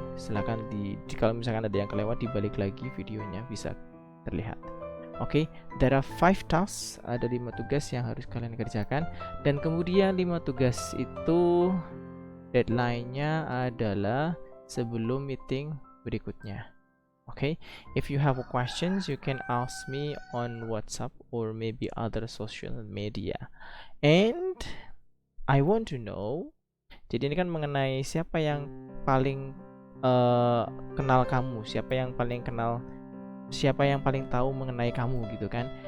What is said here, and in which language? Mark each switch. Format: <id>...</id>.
<id>Silakan kalau misalkan ada yang kelewat, dibalik lagi videonya bisa terlihat. Oke,</id> <en>there are 5 tasks,</en> <id>ada 5 tugas yang harus kalian kerjakan, dan kemudian 5 tugas itu deadline-nya adalah sebelum meeting berikutnya.</id> <en>Okay, if you have questions, you can ask me on WhatsApp or maybe other social media. And I want to know,</en> <id>jadi ini kan mengenai siapa yang paling kenal kamu, siapa yang paling tahu mengenai kamu gitu kan.</id>